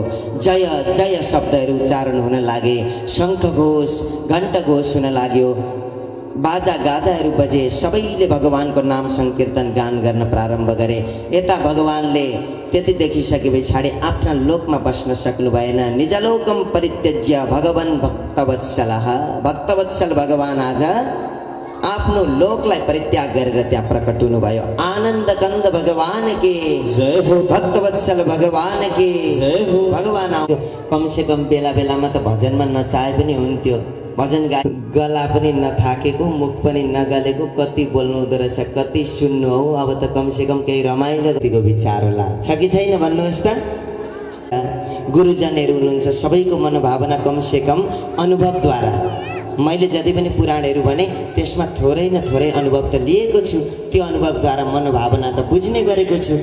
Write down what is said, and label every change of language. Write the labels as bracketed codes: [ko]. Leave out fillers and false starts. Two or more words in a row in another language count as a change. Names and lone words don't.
[ne] जय जय शब्दहरू उच्चारण हुन लागे, शङ्खघोष घण्टघोष हुन लाग्यो, बाजा गाजाहरू बजे, सबैले भगवानको नाम संकीर्तन गान गर्न प्रारम्भ गरे। यता भगवानले त्यति देखिसके पछाडि आफ्ना लोकमा बस्न सक्नु भएन। [sa] निजलोकम परित्यज्य भगवान भक्तवत्सलः, [ne] भक्तवत्सल भगवान आज आफ्नो लोकलाई परित्याग गरेर त्यहाँ प्रकट हुनुभयो। आनन्द कन्द भगवान के जय हो, भक्तवत्सल भगवान के जय हो। भगवान आउँथ्यो। [hi] कमसे कम [ne] बेला बेलामा त भजनमा नचाहे पनि हुन्थ्यो। भजन गा गला पनि नथाकेको, मुख पनि नगलेको, कति बोल्नु हुँदो रहेछ, कति सुन्नु हो। अब त [hi] कमसे कम [ne] केही रमाइलो गतिको विचार होला, छ कि छैन भन्नुहोस् त। गुरुजनहरू हुनुहुन्छ, सबैको मनोभावना [hi] कमसे कम [ne] अनुभवद्वारा, मैले जति पनि पुराणहरू भने त्यसमा थोरै न थोरै अनुभव त लिएको छु, त्यो अनुभवद्वारा मनोभावना त बुझ्ने गरेको छु।